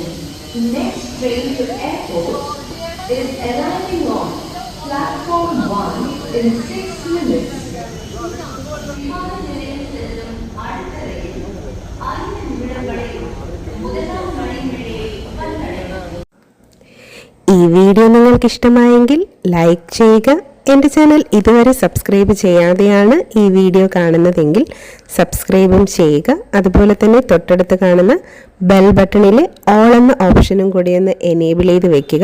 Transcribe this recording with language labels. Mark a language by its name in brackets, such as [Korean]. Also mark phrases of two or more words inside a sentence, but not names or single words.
[English] Next train to airport is arriving on platform 1 in 6 minutes. [Tamil] விமான நிலையம் செல்லும் அடுத்த ரயில் 5 நிமிடங்களில் முதலாம் நடைமேடையை வந்தடையும். [Malayalam] ഈ വീഡിയോ നിങ്ങൾക്ക് ഇഷ്ടമായെങ്കിൽ ലൈക്ക് ചെയ്യുക. എൻ്റെ ചാനൽ ഇതുവരെ സബ്സ്ക്രൈബ് ചെയ്യാതെയാണ് ഈ വീഡിയോ കാണുന്നതെങ്കിൽ സബ്സ്ക്രൈബും ചെയ്യുക. അതുപോലെ തന്നെ തൊട്ടടുത്ത് കാണുന്ന ബെൽ ബട്ടണിലെ ഓൾ എന്ന ഓപ്ഷനും കൂടി ഒന്ന് എനേബിൾ ചെയ്ത് വെക്കുക.